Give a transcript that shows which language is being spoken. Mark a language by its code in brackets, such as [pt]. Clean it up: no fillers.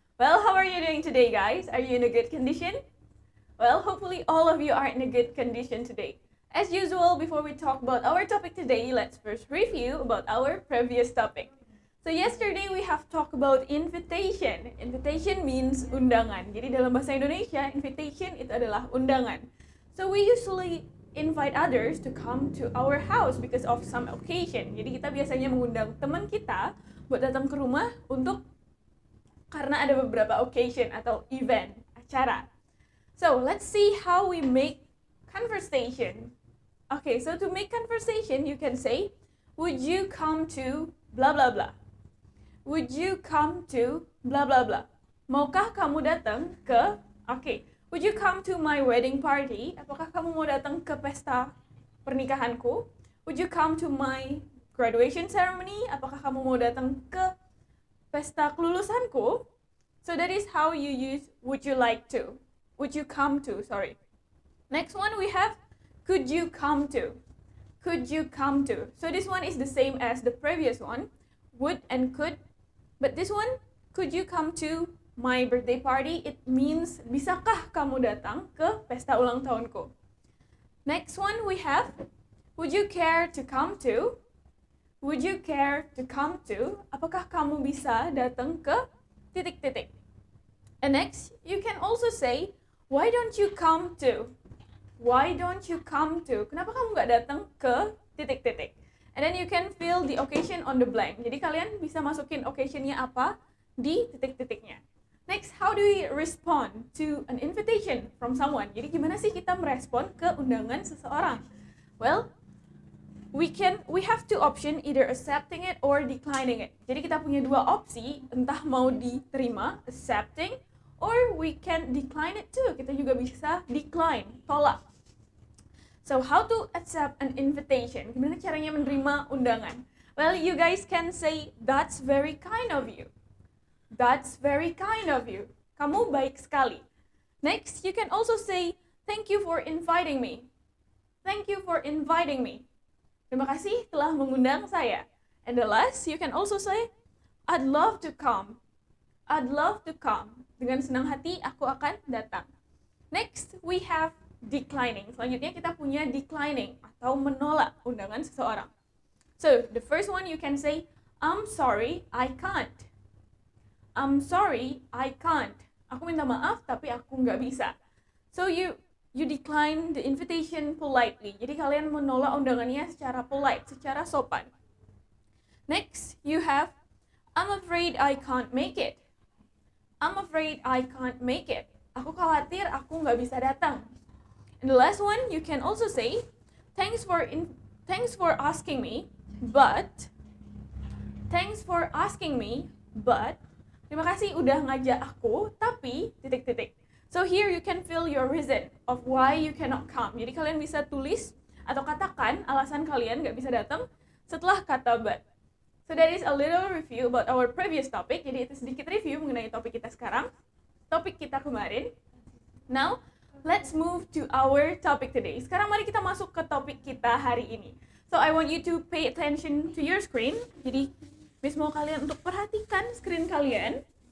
[en] Well, how are you doing today, guys? Are you in a good condition? Well, hopefully all of you are in a good condition today. As usual, before we talk about our topic today, let's first review about our previous topic. So yesterday we have talked about invitation. Invitation means undangan. [id] Jadi dalam bahasa Indonesia, invitation itu adalah undangan. [en] So we usually invite others to come to our house because of some occasion. [id] Jadi kita biasanya mengundang teman kita buat datang ke rumah karena ada beberapa occasion atau event, acara. [en] So let's see how we make conversation. Okay, so to make conversation, you can say, would you come to blah blah blah? Would you come to blah blah blah? [id] Maukah kamu datang ke, [en] would you come to my wedding party? [id] Apakah kamu mau datang ke pesta pernikahanku? [en] Would you come to my graduation ceremony? [id] Apakah kamu mau datang ke pesta kelulusanku? [en] So that is how you use would you like to. Would you come to, sorry. Next one we have could you come to. Could you come to. So this one is the same as the previous one. Would and could. But this one, could you come to my birthday party? It means, [id] bisakah kamu datang ke pesta ulang tahunku? [en] Next one we have, would you care to come to? Would you care to come to? [id] Apakah kamu bisa datang ke titik-titik? [en] And next, you can also say, why don't you come to? Why don't you come to? [id] Kenapa kamu nggak datang ke titik-titik? [en] And then you can fill the occasion on the blank. [id] Jadi kalian bisa masukin occasionnya apa di titik-titiknya. [en] Next, how do we respond to an invitation from someone? [id] Jadi gimana sih kita merespon ke undangan seseorang? [en] Well, we have two options, either accepting it or declining it. [id] Jadi kita punya dua opsi, entah mau diterima, [en] accepting, or we can decline it too. [id] Kita juga bisa decline, tolak. [en] So how to accept an invitation? [id] Gimana caranya menerima undangan? [en] Well, you guys can say, that's very kind of you. That's very kind of you. [id] Kamu baik sekali. [en] Next, you can also say, thank you for inviting me. Thank you for inviting me. [id] Terima kasih telah mengundang saya. [en] And the last, you can also say, I'd love to come. I'd love to come. [id] Dengan senang hati, aku akan datang. [en] Next, we have declining. [id] Selanjutnya kita punya declining atau menolak undangan seseorang. [en] So, the first one you can say, I'm sorry, I can't. I'm sorry, I can't. [id] Aku minta maaf, tapi aku nggak bisa. [en] So, you decline the invitation politely. [id] Jadi kalian menolak undangannya secara polite, secara sopan. [en] Next, you have, I'm afraid I can't make it. I'm afraid I can't make it. [id] Aku khawatir aku nggak bisa datang. [en] And the last one, you can also say, thanks for asking me, but [id] terima kasih udah ngajak aku, tapi titik-titik. [en] So here you can fill your reason of why you cannot come. [id] Jadi kalian bisa tulis atau katakan alasan kalian nggak bisa datang setelah kata but. [en] So that is a little review about our previous topic. [id] Jadi itu sedikit review mengenai topik kita sekarang, topik kita kemarin. [en] Now, let's move to our topic today. [id] Sekarang mari kita masuk ke topik kita hari ini. [en] So I want you to pay attention to your screen. [id] Jadi Miss mau kalian untuk perhatikan screen kalian.